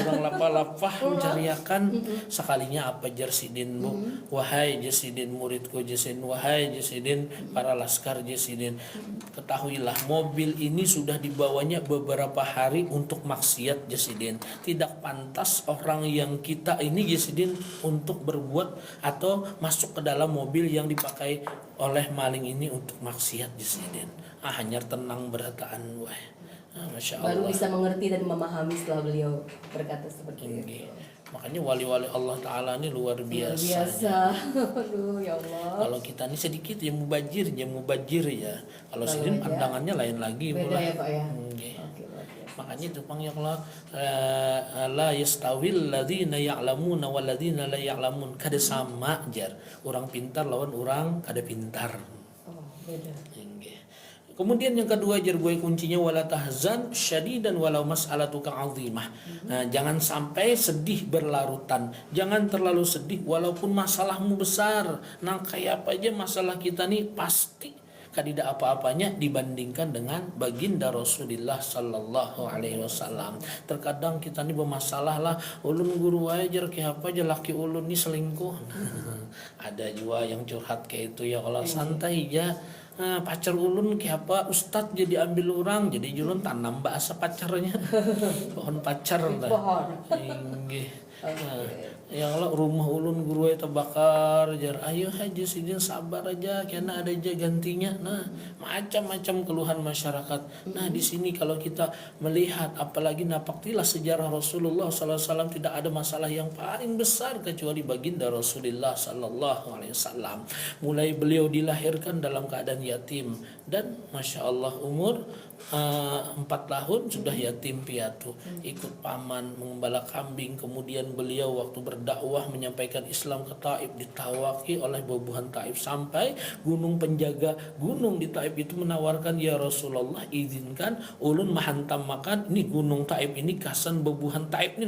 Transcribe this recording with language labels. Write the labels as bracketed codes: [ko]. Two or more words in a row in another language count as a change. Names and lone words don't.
[id] orang lapah-lapah mencariakan. Sekalinya apa jar Sidin bu, wahai Jasidin muridku Jasidin, wahai Jasidin para laskar Jasidin, ketahuilah mobil ini sudah dibawanya beberapa hari untuk maksiat Jasidin. Tidak pantas orang yang kita ini Jasidin untuk berbuat atau masuk ke dalam mobil yang dipakai oleh maling ini untuk maksiat Jasidin. Hanya tenang berataan wah. Masya Allah. Baru bisa mengerti dan memahami setelah beliau berkata seperti itu. Makanya wali-wali Allah Ta'ala ini luar biasa. Aduh ya Allah. Kalau kita ini sedikit ya mubajir ya. Kalau Sidin pandangannya lain lagi. Beda ya Pak ya. Makanya itu Bang ya Allah, [ar] لا يستوي الذين يعلمون والذين لا يعلمون. [id] Kada sama jar orang pintar lawan orang kada pintar. Beda. Kemudian yang kedua jar gue kuncinya [ar] ولا تحزن شديدا ولو مسألة كعظيمة. [id] Nah, jangan sampai sedih berlarutan. Jangan terlalu sedih walaupun masalahmu besar. Nah, kayak apa aja masalah kita nih pasti tidak apa-apanya dibandingkan dengan baginda Rasulullah [ar] صلى الله عليه وسلم. [id] Terkadang kita nih bermasalah lah, ulun guru aja kayak apa aja laki ulun nih selingkuh. Ada juga yang curhat kayak itu ya, kalau santai ya. Pacar ulun kayak apa ustadz jadi ambil orang, jadi ulun tanam bahasa pacarnya. Pohon pacar lah. Ya kalau rumah ulun guru itu bakar jar, ayo aja Sidin sabar aja karena ada aja gantinya. Nah, macam-macam keluhan masyarakat. Nah, di sini kalau kita melihat apalagi napaktilah sejarah Rasulullah [ar] صلى الله عليه وسلم, [id] tidak ada masalah yang paling besar kecuali baginda Rasulullah [ar] صلى الله عليه وسلم. [id] Mulai beliau dilahirkan dalam keadaan yatim dan Masya Allah umur 4 tahun sudah yatim piatu, ikut paman mengembala kambing. Kemudian beliau waktu berdakwah menyampaikan Islam ke Taif ditawaki oleh bubuhan Taif, sampai gunung penjaga gunung di Taif itu menawarkan, ya Rasulullah izinkan ulun mahantam makan ini gunung Taif ini kasan bubuhan Taif ini.